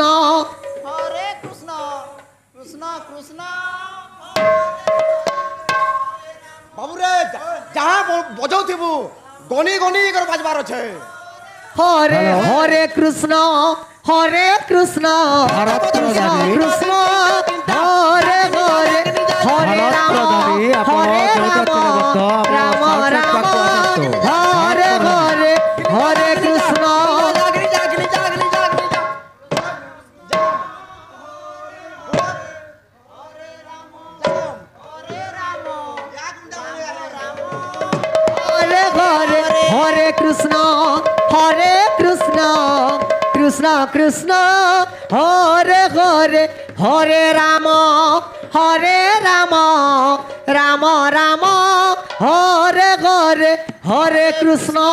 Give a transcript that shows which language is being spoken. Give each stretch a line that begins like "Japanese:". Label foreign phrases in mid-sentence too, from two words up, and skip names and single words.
Sanskrit: কৃষ্ণ কৃষ্ণ কৃষ্ণ
Odia: ବାବୁରେ ଯାହା ବଜାଉଥିବୁ ଗଣି ଗଣି କରେ ବାଜବାର ଆଛେ
Sanskrit: হরে হরে কৃষ্ণ কৃষ্ণ কৃষ্ণ হরে হরে হরে রাম রাম রাম হরে হরে হরে কৃষ্ণ হরে হরে হরে কৃষ্ণ কৃষ্ণ কৃষ্ণ হরে হরে হরে রাম রাম রাম হরে হরে হরে কৃষ্ণ